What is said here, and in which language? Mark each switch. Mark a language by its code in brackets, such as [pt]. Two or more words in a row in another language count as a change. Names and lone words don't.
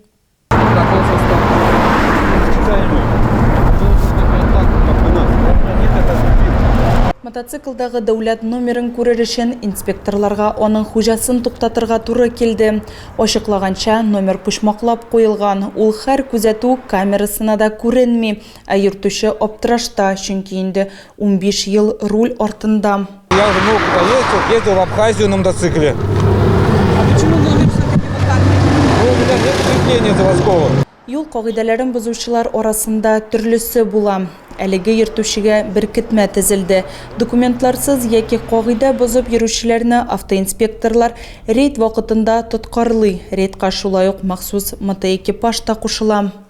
[tt] Мотоциклдагы дәүләт номерын күрер өчен инспекторларга аның хуҗасын туктатырга туры килде. Ачыклаганча, номер пучмаклап куелган. Ул һәр күзәтү камерасына да күренми. Ә йөртүче аптырашта, чөнки инде 15 ел руль артында. [ru] Я уже много куда ездил в Абхазию на мотоцикле. А почему номер все-таки вот так? Ну, у меня нет закрепления заводского. [tt] Юл кагыйдәләрен бозучылар арасында төрлесе була. Әлеге йөртүчегә беркетмә төзелде. Документларсыз яки кагыйдә бозып йөрүчеләрне автоинспекторлар рейд вакытында тоткарлый. Рейдка шулай ук махсус мотоэкипаж та кушыла.